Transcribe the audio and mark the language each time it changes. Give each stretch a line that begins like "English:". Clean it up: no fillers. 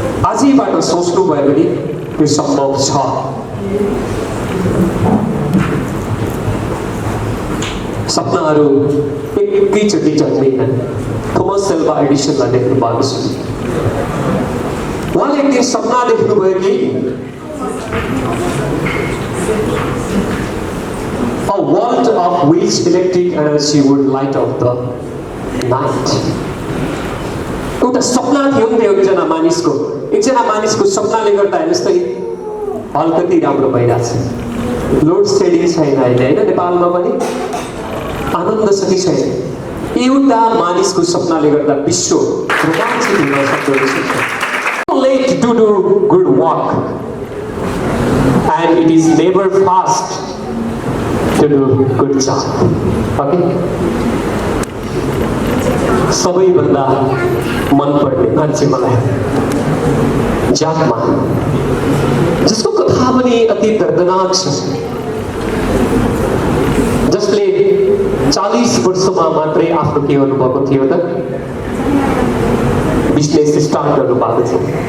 Nepali: आजैबाट सोच्नु भयो भने त्यो सम्भव छ। सपनाहरू एकैचोटि जन्मिँदैन। थोमस एल्वा एडिसनलाई देख्नु भएको छ। उहाँले एक दिन सपना देख्नुभयो कि
English: a world of which electric energy would light up the night.
Nepali: एउटा सपना थियो नि एकजना मानिसको सपनाले गर्दा हेर्नुहोस् त अलिकति राम्रो भइरहेछ। लोड सेडिङ छैन अहिले होइन नेपालमा पनि, आनन्द छ कि छैन? एउटा मानिसको सपनाले गर्दा विश्व रोमाञ्चित हुन सक्दो रहेछ।
English: Late to do good work and it is never fast to do good job. Okay?
Nepali: सबैभन्दा मनपर्ने मान्छे मलाई ज्याकमा, जसको कथा पनि अति दर्दनाक छ, जसले 40 वर्षमा मात्रै आफ्नो के गर्नुभएको थियो त बिजनेस स्टार्ट गर्नुभएको थियो।